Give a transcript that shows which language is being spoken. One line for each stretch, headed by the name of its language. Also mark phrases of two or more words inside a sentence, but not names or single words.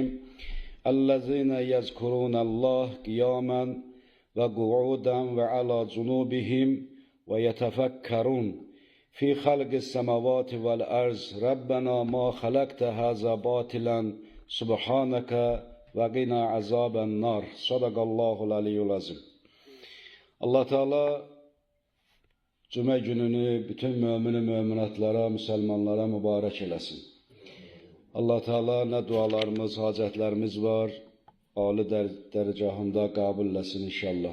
Arabic: الذين يذكرون الله قياما وقعودا وعلى جنوبهم ويتفكرون في خلق السماوات والأرض ربنا ما خلقت هذا باطلا سبحانك وقنا عذاب النار. صدق الله العلي العظيم.
Turkish: Allah Teala Cuma gününü bütün mümin müminatlara, Müslümanlara mübarek eylesin. Allah Teala ne dualarımız, hacetlerimiz var, âli derecahında kabul etsin inşallah.